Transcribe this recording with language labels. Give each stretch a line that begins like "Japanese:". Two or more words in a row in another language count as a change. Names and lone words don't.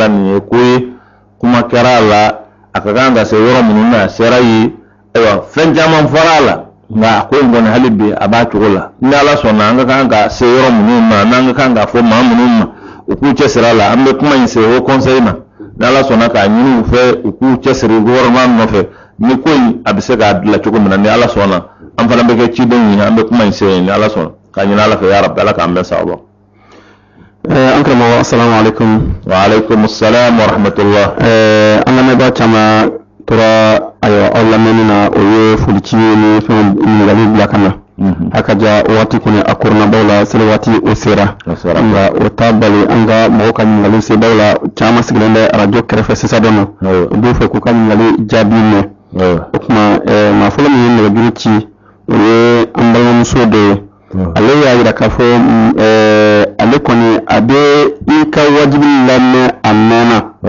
Bambara: la nin ye ko ye kuma kɛra a la a ka kan ka se yɔrɔ minnu na a sera yen ayiwa fɛn caman fɔra a la nka a ko in kɔni hali bi a b'a cogo la ni Ala sɔnna an ka kan ka se yɔrɔ minnu ma n'an ka kan ka fɔ maa minnu ma u k'u cɛsiri a la an bɛ kuma in se o conseil ma ni Ala sɔnna k'a ɲini u fɛ u k'u cɛsiri gouvernement nɔfɛ ni ko in a bɛ se k'a dilan cogo min na ni Ala sɔnna an fana bɛ kɛ cidenw ɲini an bɛ kuma in se yen ni Ala sɔnna k'a ɲini Ala fɛ
Arabic: يا رب
Bambara: Ala k'an bɛn sababa. an karamɔgɔ
Arabic: السلام عليكم. وعليكم السلام ورحمة الله.
Bambara: an lamɛnbaa caman tora ayiwa aw lamɛnni na o ye foli ci ye ni fɛn ɲininkaliw bila ka na a ka ja waati kɔni a koronabaw la seli waati o sera nka o t'a bali an ka mɔgɔw ka ɲininkaliw sebaw la caman sigilen bɛ arajo kɛrɛfɛ sisan dɔ ma u b'u fɛ k'u ka ɲininkali jaabi mɛn o tuma maa fɔlɔ min ye nɛgɛjuru ci o ye an balimamuso dɔ ye ale y'a yira k'a fɔ ale kɔni a bɛ i ka wajibi lamɛn a mɛnna